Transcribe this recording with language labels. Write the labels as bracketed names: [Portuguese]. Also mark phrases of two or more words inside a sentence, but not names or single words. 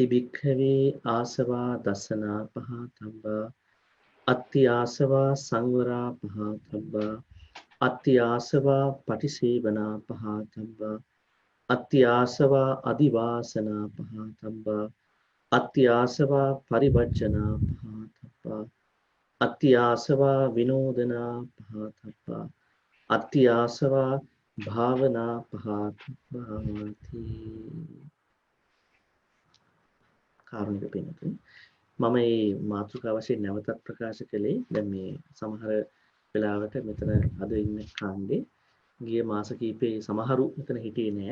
[Pali] භික්ඛවේ ආසවා දසනා පහතබ්බා අත්ති ආසවා සංවරා පහතබ්බා අත්ති ආසවා පටිසේවනා පහතබ්බා අත්ති ආසවා අදිවාසනා පහතබ්බා අත්ති ආසවා පරිවර්ජනා පහතබ්බා අත්ති ආසවා විනෝදනා පහතබ්බා අත්ති ආසවා භාවනා පහතබ්බාති. [Sinhala] කාරුණික පින්තුනි, මම මේ මාතෘකාව වශයෙන් නැවතත් ප්‍රකාශ කළේ දැන් මේ සමහර වෙලාවට මෙතන අද ඉන්න කාණ්ඩේ ගිය මාස කීපේ සමහරු මෙතන හිටියේ නෑ.